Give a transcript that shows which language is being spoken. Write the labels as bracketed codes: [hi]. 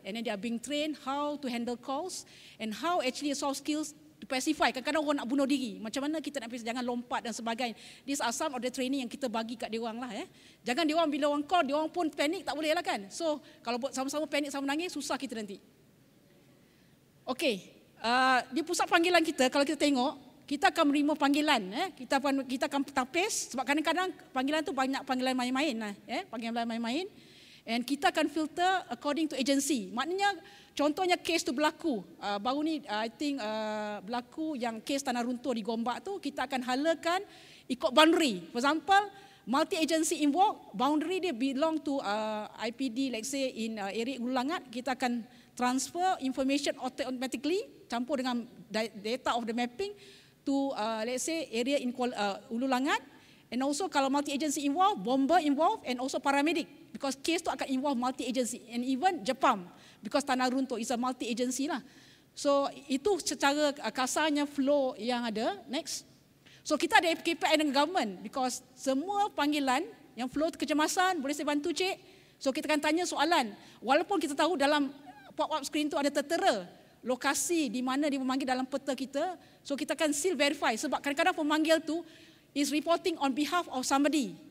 [en] And then they are being trained how to handle calls and how actually soft skills to pacify. [ms] Kadang-kadang orang nak bunuh diri. Macam mana kita nak jangan lompat dan sebagainya. [en] These are some of the training [ms] yang kita bagi kat diorang lah. Jangan diorang bila orang call, diorang pun panik, tak boleh lah kan. So, kalau sama-sama panik, sama nangis, susah kita nanti. Okay. Di pusat panggilan kita, kalau kita tengok, kita akan menerima panggilan. Kita akan tapis, sebab kadang-kadang panggilan tu banyak panggilan main-main. Panggilan main-main. And kita akan [en] filter according to agency. [ms] Maknanya, contohnya kes tu berlaku. Baru ni, [en] I think [ms] berlaku yang kes tanah runtuh di Gombak tu, kita akan halakan ikut boundary. [en] For example, multi-agency involved, [ms] boundary dia [en] belong to IPD, let's say in area Ulu Langat, [ms] kita akan [en] transfer information automatically [ms] campur dengan [en] data of the mapping to let's say area in Ulu Langat, and also kalau multi-agency involved, bomber involved, and also paramedic, because case tu akan involve multi-agency, and even Jepam, because tanah runtuh is a multi-agency lah. [ms] So itu secara kasarnya flow yang ada. Next. So kita ada KPI dengan government, because semua panggilan yang flow kecemasan, boleh saya bantu cik? So kita akan tanya soalan, walaupun kita tahu dalam pop-up screen tu ada tertera lokasi di mana dia memanggil dalam peta kita, so kita akan still verify, sebab kadang-kadang pemanggil tu [en] is reporting on behalf of somebody.